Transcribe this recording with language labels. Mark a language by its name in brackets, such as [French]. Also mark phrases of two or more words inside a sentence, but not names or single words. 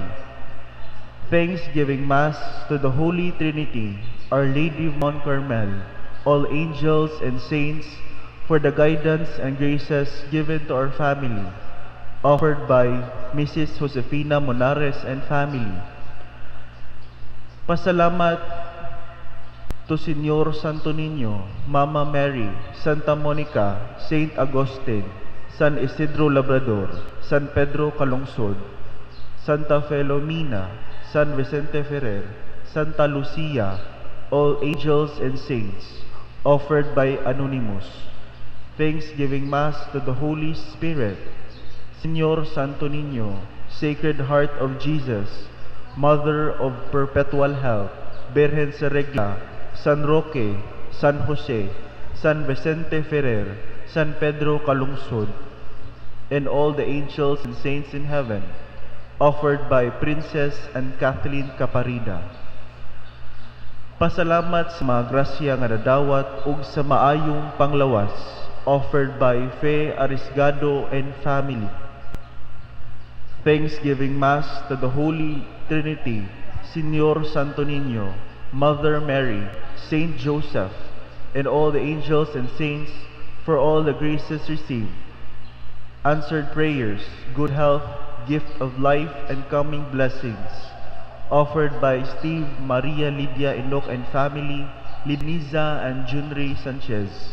[English] Thanksgiving Mass to the Holy Trinity, Our Lady of Mount Carmel, all angels and saints, for the guidance and graces given to our family, offered by Mrs. Josefina Monares and family. Pasalamat to Señor Santo Niño, Mama Mary, Santa Monica, Saint Agustin, San Isidro Labrador, San Pedro Calungsod, Santa Filomena, San Vicente Ferrer, Santa Lucia, all angels and saints, offered by Anonymous. Thanksgiving Mass to the Holy Spirit, Señor Santo Niño, Sacred Heart of Jesus, Mother of Perpetual Health, Virgen sa Regla, San Roque, San Jose, San Vicente Ferrer, San Pedro Calungsod, and all the angels and saints in heaven, offered by Princess and Kathleen Caparida. [Cebuano] Pasalamat sa mga grasya nga nadawat ug sa maayong panglawas, [English] offered by Fe Arisgado and family. Thanksgiving Mass to the Holy Trinity, Señor Santo Niño, Mother Mary, Saint Joseph, and all the angels and saints, for all the graces received, answered prayers, good health, gift of life, and coming blessings, offered by Steve Maria Lydia Inok and family, Lidniza and Junri Sanchez.